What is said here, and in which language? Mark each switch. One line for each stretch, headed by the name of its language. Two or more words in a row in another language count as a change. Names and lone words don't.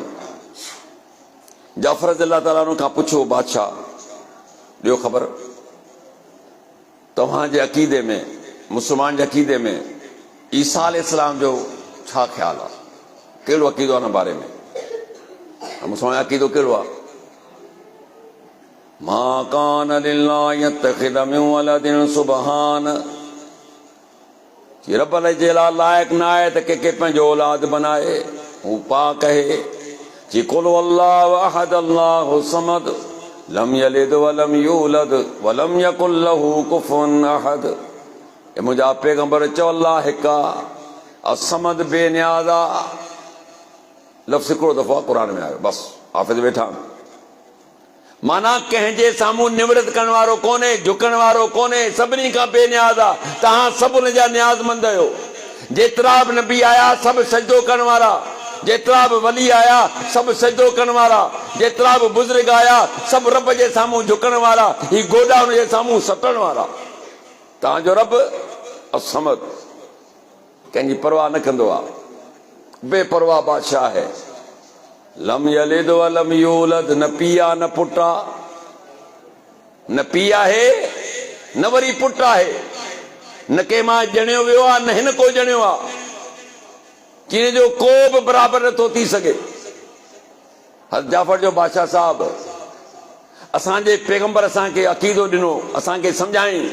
Sindhi: जाफ़र अल्लाह ताला खां पुछो बादशाह ॾियो ख़बर तव्हांजे अक़ीदे में, मुस्लमान जे अक़ीदे में ईसा अलैहिस्सलाम जो छा ख़्यालु आहे? कहिड़ो अक़ीदो आहे हुन बारे में? मुस्लमान जो अक़ीदो कहिड़ो आहे?
Arabic: ما كان لله يتخذ من ولد سبحان.
Sindhi: रब जे लाइ लाइक़ न आहे त कंहिंखे पंहिंजो औलाद बनाए, हू पाक आहे।
Arabic: जी قل الله أحد الله الصمد لم يلد ولم يولد ولم يكن له كفوا أحد.
Sindhi: ए मुंहिंजा पैगंबर चओ अल्लाह हिकु आहे, असमद बेनियाज़ आहे। लफ़्ज़ हिकिड़ो दफ़ो क़ुरान में आयो, बसि हाफ़िज़ वेठा। माना कंहिंजे साम्हूं निवृत करण वारो कोन्हे, झुकण वारो कोन्हे, सभिनी खां बेनियाज़ आहे। तव्हां सभु हुन जा नियाज़मंद आहियो। जेतिरा बि नबी आया सभु सजदो करण वारा, जेतिरा बि वली आया सभु सजदो करण वारा, जेतिरा बि बुज़ुर्ग आया सभु रब जे साम्हूं झुकण वारा, ही गोॾा हुन जे साम्हूं सटण वारा। तव्हांजो रब असमद, कंहिंजी परवाह न कंदो आहे, बेपरवाह बादशाह है।
Arabic: لم يلد ولم يولد,
Sindhi: न पीउ आहे न पुटु आहे, न पीउ आहे न वरी पुटु आहे, न कंहिं मां ॼणियो वियो आहे न हिन को ॼणियो आहे, जिन जो को बि बराबरि नथो थी सघे। हज़रत जाफ़र जो बादशाह साहब असांजे पैगंबर असांखे अक़ीदो ॾिनो, असांखे सम्झाईं।